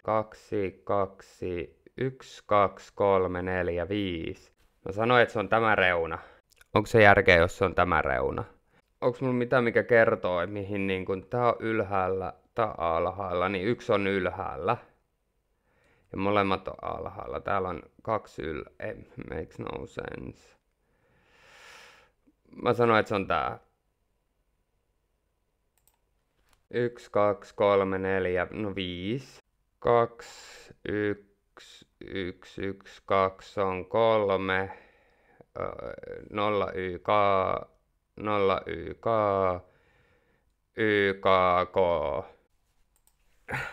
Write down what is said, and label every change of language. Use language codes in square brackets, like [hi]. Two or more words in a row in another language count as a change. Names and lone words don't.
[fi] 2, 2, 1, 2, 3, 4, 5. Mä sanoin, että se on tämä reuna. Onko se järkeä, jos se on tämä reuna? Onko mulla mitään, mikä kertoo, että mihin niin kun tää on ylhäällä, tää on alhaalla, niin yksi on ylhäällä. Ja molemmat on alhaalla. Täällä on 2 [en] makes no sense. [fi] Mä sanoin, että se on tää. 1, 2, 3, 4, no 5. 2, 1, 1, 1, 2 on 3. 0 YK, 0 YK, YKK.